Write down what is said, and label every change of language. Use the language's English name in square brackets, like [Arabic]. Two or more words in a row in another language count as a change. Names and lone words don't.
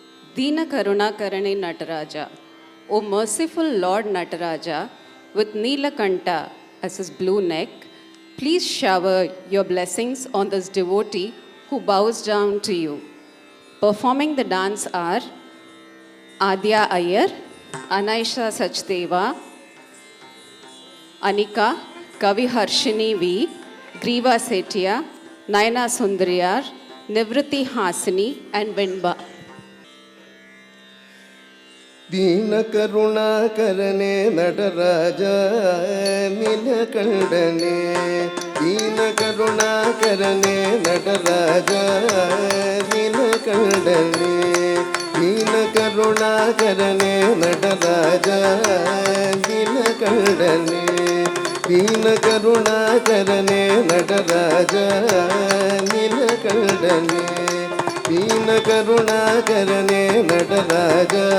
[Kannada] ದೀನ ಕರುಣಾಕರನೆ ನಟರಾಜ, [English] O merciful Lord Nataraja, with Neelakanta as his blue neck, please shower your blessings on this devotee who bows down to you. Performing the dance are Adya Iyer, Anaisha Sachdeva, Anika, Kavi Harshini V, Griva Setia, Nayana Sundariyar, Nivriti Hasini, and Vinba. [Kannada] ದೀನ ಕರುಣಾಕರನೆ ನಟರಾಜ ನೀಲಕಂಠನೆ ದೀನ ಕರುಣಾಕರನೆ ನಟರಾಜ ನೀಲಕಂಠನೆ ದೀನ ಕರುಣಾಕರನೆ ನಟರಾಜ ನೀಲಕಂಠನೆ ದೀನ ಕರುಣಾಕರನೆ ನಟರಾಜ ನೀಲಕಂಠನೆ ದೀನ ಕರುಣಾಕರನೆ ನಟರಾಜ